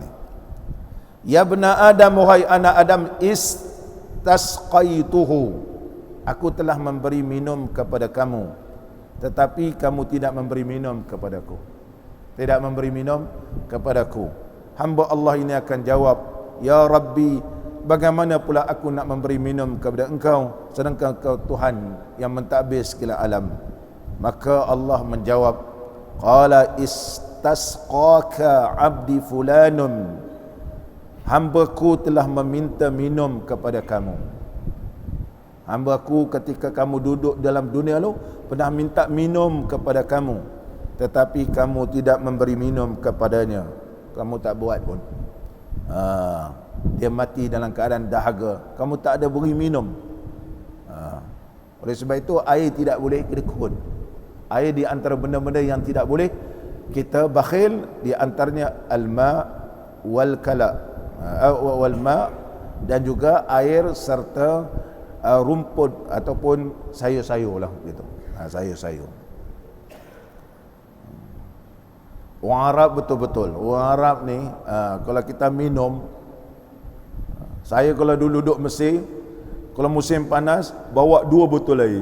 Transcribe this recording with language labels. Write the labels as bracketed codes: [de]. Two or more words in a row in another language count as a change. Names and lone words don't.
[ar] يا بني آدم, [ms] wahai anak Adam, istasqaituhu, aku telah memberi minum kepada kamu, tetapi kamu tidak memberi minum kepadaku. Tidak memberi minum kepadaku. Hamba Allah ini akan jawab, [ar] يا ربي, [ms] bagaimana pula aku nak memberi minum kepada engkau sedangkan engkau Tuhan yang mentadbir segala alam. Maka Allah menjawab, [ar] قال استسقاك عبدي فلان, [ms] hambaku telah meminta minum kepada kamu. Hambaku ketika kamu duduk dalam dunia lu pernah minta minum kepada kamu, tetapi kamu tidak memberi minum kepadanya. Kamu tak buat pun. Dia mati dalam keadaan dahaga, kamu tak ada beri minum. Oleh sebab itu air tidak boleh kedekut. Air di antara benda-benda yang tidak boleh kita bakhil, di antaranya [ar] الماء والكلأ، والماء, [ms] dan juga air serta rumput ataupun sayur-sayur lah gitu. Sayur-sayur. Orang Arab betul-betul. Orang Arab ni kalau kita minum, saya kalau dulu duduk Mesir, kalau musim panas bawa 2 botol air.